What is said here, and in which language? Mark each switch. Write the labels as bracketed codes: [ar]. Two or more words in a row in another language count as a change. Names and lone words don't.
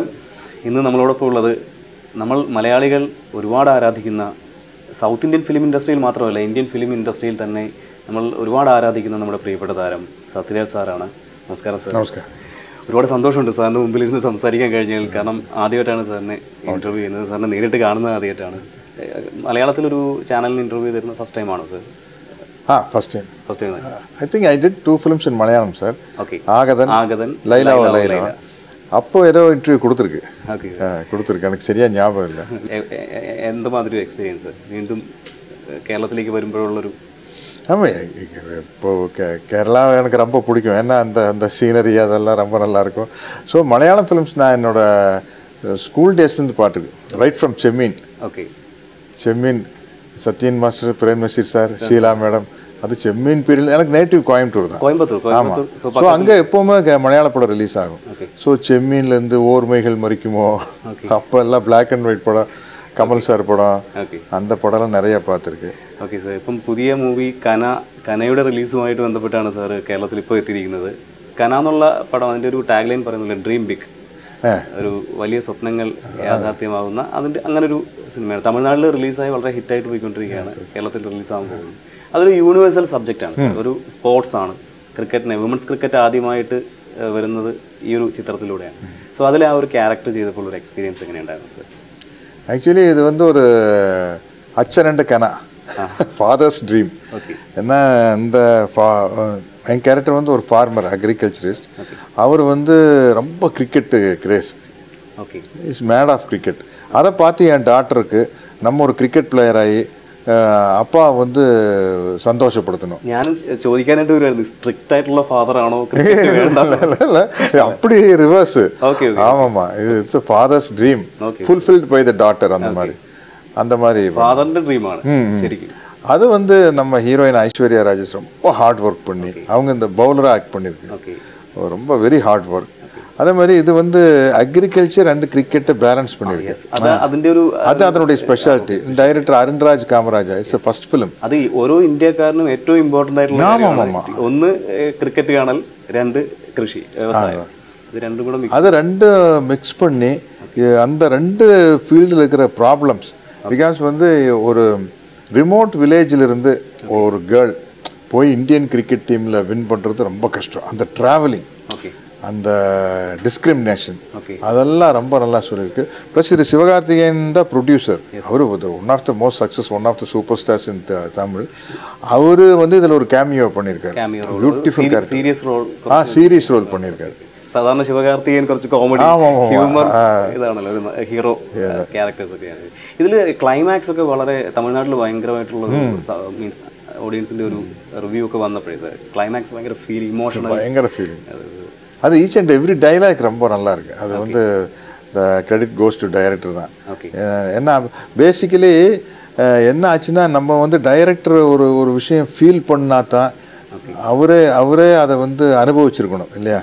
[ml] ഇന്ന് നമ്മളോടൊപ്പം ഉള്ളത് നമ്മൾ മലയാളികൾ ഒരുപാട് ആരാധിക്കുന്ന [en] South Indian film [ml] ഇൻഡസ്ട്രിയിൽ മാത്രമല്ല [en] Indian film [ml] ഇൻഡസ്ട്രിയിൽ തന്നെ നമ്മൾ ഒരുപാട് ആരാധിക്കുന്ന നമ്മുടെ പ്രിയപ്പെട്ട താരം സത്യരാജ് സാറാണ്. നമസ്കാരം സാർ. നമസ്കാരം. ഒരുപാട് സന്തോഷമുണ്ട് സാറിൻ്റെ മുമ്പിൽ ഇരുന്ന് സംസാരിക്കാൻ കഴിഞ്ഞാൽ. കാരണം ആദ്യമായിട്ടാണ് സാറിനെ ഇൻ്റർവ്യൂ ചെയ്യുന്നത്. സാറിനെ നേരിട്ട് കാണുന്നത് ആദ്യമായിട്ടാണ്. മലയാളത്തിലൊരു ചാനലിന് ഇൻ്റർവ്യൂ തരുന്നത് ഫസ്റ്റ് ടൈമാണോ സാർ? [en] First time. I think I did 2 films in Malayalam, sir. Okay. Agadan, Laila. [ta] அப்போ ஏதோ இன்டர்வியூ கொடுத்துருக்கு. எனக்கு சரியா ஞாபகம் இல்லை. எந்த மாதிரி எக்ஸ்பீரியன்ஸ் மீண்டும் கேரளத்திലേക്ക് വരുമ്പോഴുള്ളൊരു? ஆமாம், இப்போ கேரளா எனக்கு ரொம்ப பிடிக்கும். ஏன்னா அந்த சீனரி அதெல்லாம் ரொம்ப நல்லாயிருக்கும். ஸோ மலையாளம் ஃபிலிம்ஸ் நான் என்னோட ஸ்கூல் டேஸ்லேருந்து பார்த்துருக்கு. [en] right from Chemmeen. [ta] ஓகே. செம்மீன், சத்யன் மாஸ்டர், பிரேம் நசீர் சார், ஷீலா மேடம், அது செம்மீன் பீரியட். எனக்கு நேட்டிவ் கோயம்புத்தூர் தான். ஆமாம். ஸோ அங்கே எப்போவுமே மலையாள படம் ரிலீஸ் ஆகும். ஸோ செம்மீன்லேருந்து ஓர்மைகள் மறிக்குமோ, அப்போ எல்லாம் [en] black and white [ta] படம், கமல் சார் படம், அந்த படம்லாம் நிறைய பார்த்துருக்கு. [ml] ഓക്കെ സാർ, ഇപ്പം പുതിയ മൂവി കനയുടെ റിലീസുമായിട്ട് ബന്ധപ്പെട്ടാണ് സാർ കേരളത്തിൽ ഇപ്പോൾ എത്തിയിരിക്കുന്നത്. കന എന്നുള്ള പടം, അതിൻ്റെ ഒരു [en] tag line [ml] പറയുന്നില്ല, [en] dream big, [ml] ഒരു വലിയ സ്വപ്നങ്ങൾ യാഥാർത്ഥ്യമാകുന്ന അതിൻ്റെ അങ്ങനൊരു സിനിമയാണ്. തമിഴ്നാട്ടിൽ റിലീസായി വളരെ ഹിറ്റായിട്ട് പോയിക്കൊണ്ടിരിക്കുകയാണ്. കേരളത്തിൽ റിലീസാകാൻ പോകുന്നു. അതൊരു യൂണിവേഴ്സൽ സബ്ജക്റ്റാണ്, ഒരു സ്പോർട്സ് ആണ്. ക്രിക്കറ്റിനെ, [en] women's cricket [ml] ആദ്യമായിട്ട് വരുന്നത് ഈ ഒരു ചിത്രത്തിലൂടെയാണ്. സോ അതിൽ ആ ഒരു ക്യാരക്ടർ ചെയ്തപ്പോൾ ഒരു എക്സ്പീരിയൻസ് എങ്ങനെയുണ്ടായിരുന്നു സാർ? [ta] ஆக்சுவலி இது வந்து ஒரு அச்சன் அண்ட் கனா, [en] father's dream. [ta] ஏன்னா இந்த என் கேரக்டர் வந்து ஒரு ஃபார்மர், அக்ரிகல்ச்சரிஸ்ட். அவர் வந்து ரொம்ப [en] cricket craze, is mad of cricket. [ta] அதை பார்த்து என் டாட்டருக்கு நம்ம ஒரு கிரிக்கெட் பிளேயர் ஆகி அப்பா வந்து சந்தோஷப்படுத்தணும். [ml] ഞാൻ ചോദിക്കാനായിട്ട് വരുമായിരുന്നു, സ്ട്രിക്റ്റ് ആയിട്ടുള്ള ഫാദർ ആണോ? [ta] அப்படி ரிவர்ஸ். ஆமாம்மா, இது [en] father's dream fulfilled by the daughter. [ta] அந்த மாதிரி [ml] ஃபாதர்ന്റെ ட்ரீമാണ് ശരിക്കും. [ta] அது வந்து நம்ம ஹீரோயின் ஐஸ்வர்யா ராஜேஷ் ரொம்ப [en] hard work [ta] பண்ணி, அவங்க இந்த பவுலராக ஆக்ட் பண்ணியிருக்கு. ரொம்ப [en] very hard work. [ta] அதே மாதிரி இது வந்து அக்ரிகல்ச்சர் அண்ட் கிரிக்கெட்டை பேலன்ஸ் பண்ணியிருக்கு. அது அதனுடைய [en] സ്പെഷ്യാലിറ്റി. ഡയറക്ടർ അരുൺരാജ് കാമരാജ. it's a first film. [ml] അത് ഓരോ ഇന്ത്യക്കാരനും ഏറ്റവും ഇമ്പോർട്ടൻ്റ് ആയിട്ടുള്ള ഒന്ന് ക്രിക്കറ്റ് കാണൽ, രണ്ട് കൃഷി, വ്യവസായം. [ta] அது ரெண்டு மிக்ஸ் பண்ணி அந்த ரெண்டு ஃபீல்டில் இருக்கிற ப்ராப்ளம்ஸ். பிகாஸ் வந்து ஒரு ரிமோட் வில்லேஜிலிருந்து ஒரு கேர்ள் போய் [en] Indian cricket [ta] டீமில் வின் பண்ணுறது ரொம்ப கஷ்டம். அந்த ட்ராவலிங், அந்த டிஸ்கிரிமினேஷன், அதெல்லாம் ரொம்ப நல்லா சொல்லியிருக்கு. ப்ளஸ் இது சிவகார்த்திகேயன் தான் ப்ரொடியூசர். [en] அவர் one of the most success, one of the super stars in தமிழ். [ta] அவர் வந்து இதில் ஒரு கேமியோ பண்ணியிருக்காரு. [en] beautiful character, serious role [ta] பண்ணியிருக்காரு. [ml] സാധാരണ ശിവകാർത്തികേയൻ കുറച്ച് കോമഡി, ഹ്യൂമർ ഇതാണല്ലോ ഹീറോ ക്യാരക്ടേഴ്സ് ഒക്കെയാണ്. ഇതിൽ ക്ലൈമാക്സ് ഒക്കെ വളരെ തമിഴ്നാട്ടിൽ ഭയങ്കരമായിട്ടുള്ള മീൻസ് ഓഡിയൻസിൻ്റെ ഒരു റിവ്യൂ ഒക്കെ വന്നപ്പോഴേ ക്ലൈമാക്സ് ഭയങ്കര ഫീൽ, ഇമോഷണൽ, ഭയങ്കര ഫീലിംഗ്. [ta] அது [en] each and every dialogue [ta] ரொம்ப நல்லா இருக்கு. அது வந்து [en] the credit goes to director [ta] தான். ஏன்னா பேசிக்கலி என்ன ஆச்சுன்னா, நம்ம வந்து டைரக்டர் ஒரு விஷயம் ஃபீல் பண்ணா தான் அவரே அதை வந்து அனுபவிச்சிருக்கணும் இல்லையா?